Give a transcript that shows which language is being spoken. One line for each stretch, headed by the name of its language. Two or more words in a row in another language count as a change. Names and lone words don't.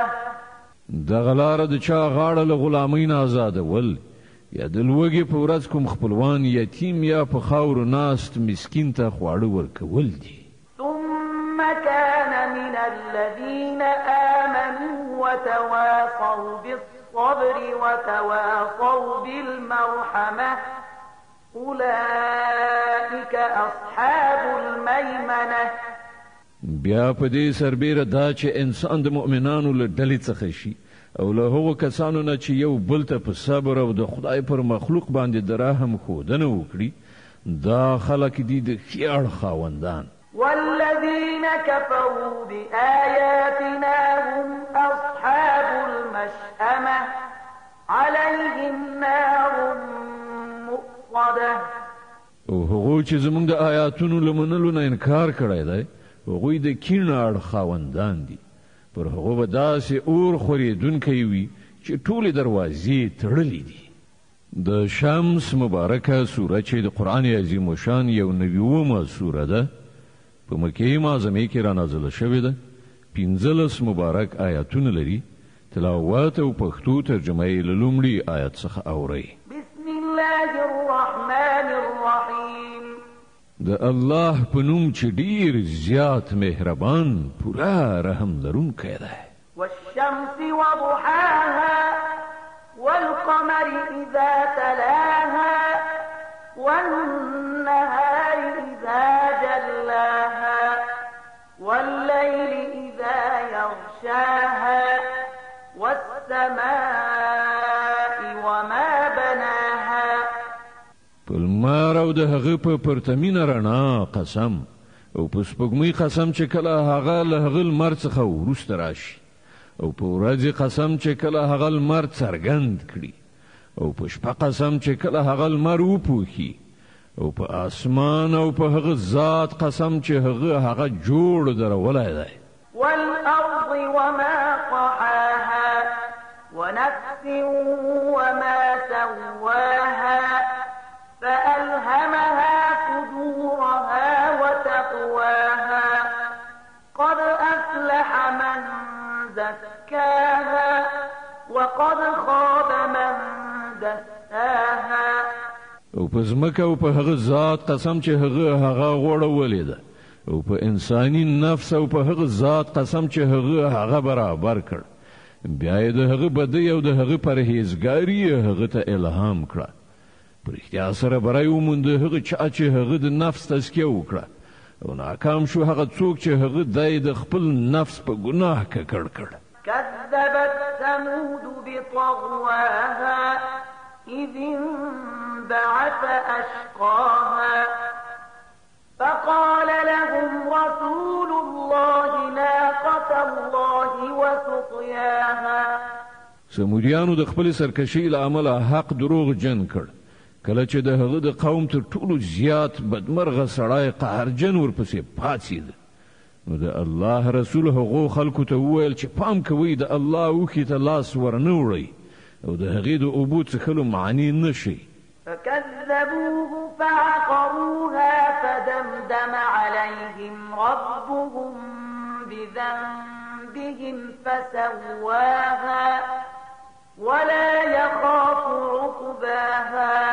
Pashto: دغه لاره د چا غاړه له غلامۍ نه آزادول یا د لوږې په ورځ کوم خپلوان یتیم یا په خاورو ناست مسکین ته خواړه ورکول دي.
Arabic: ثم كان من الذين آمنوا وتواصوا بالصبر وتواصوا بالمرحمة أولئك أصحاب الميمنة.
Pashto: بیا په دې سربیره دا چې انسان د مؤمنانو له ډلې څخه شي او له هغو کسانو نه چې یو بل ته په صبر او د خدای پر مخلوق باندې د رحم ښودنه وکړي دا خلک دي د ښې اړخ خاوندان.
Arabic: والذين كفروا بآياتنا هم أصحاب المشأمة عليهم نار مؤصدة.
Pashto: او هغو چې زموږ د آیاتونو له منلو نه انکار کړی دی هغوی د کیڼ اړخ خاوندان دي. پر هغو به داسې اور خورېدونکی وي چې ټولې دروازې تړلې دي. د شمس مبارکه سوره چې د قرآن عظیم الشان یو 90 سوره ده په مکې معظمې کې رانازله شوې ده. 15 مبارک آیاتونه لري. تلاوت او پښتو ترجمه یې له لومړي آیت څخه اورئ.
Arabic: بسم الله الرحمن الرحيم.
Pashto: د الله په نوم چې ډیر زیات مهربان پورا رحم لرونکی دی.
Arabic: والشمس وضحاها والقمر إذا تلاها والنهار إذا جلاها والليل إذا يغشاها والسماء وما بناها.
Pashto: پلمار او د هغه په پرتمینه رڼا قسم او په سپوږمۍ قسم چې کله هغه له هغه لمر څخه وروسته راشي او په ورځې قسم چې کله هغه لمر څرګند کړي او په شپه قسم چې کله هغه لمر وپوښي او په اسمان او په هغه ذات قسم چې هغه جوړ درولی دی.
Arabic: والأرض وما طحاها ونفس وما سواها فألهمها فجورها وتقواها قد أفلح من زكاها وقد خاب من دساها.
Pashto: او په ځمکه او په هغه ذات قسم چې هغه غوړولې ده او په انساني نفس او په هغه ذات قسم چې هغه برابر کړ. بیا یې د هغه بدۍ او د هغه پرهیزګاري هغه ته الهام کړه. په رښتیا سره بری وموند هغه چا چې هغه د نفس تزکیه وکړه او ناکام شو هغه څوک چې هغه دای د خپل نفس په ګناه ککړ کړ.
Arabic: كذبت ثمود بطغواها إذ انبعث أشقاها فقال لهم رسول الله ناقة الله وسقياها.
Pashto: سمودیانو د خپل سرکشي له امله حق دروغ جن کړ. کله چې د هغه د قوم تر ټولو زیات بدمرغه سړی قهرجن ورپسې پاڅېد، نو د الله رسول هغو خلکو ته وویل چې پام کوئ د الله اوښې ته لاس ورنه وړئ او د هغې د اوبو څښلو معنی نه شئ.
Arabic: فكذبوه فعقروها فدمدم عليهم ربهم بذنبهم فسواها ولا يخاف عقباها.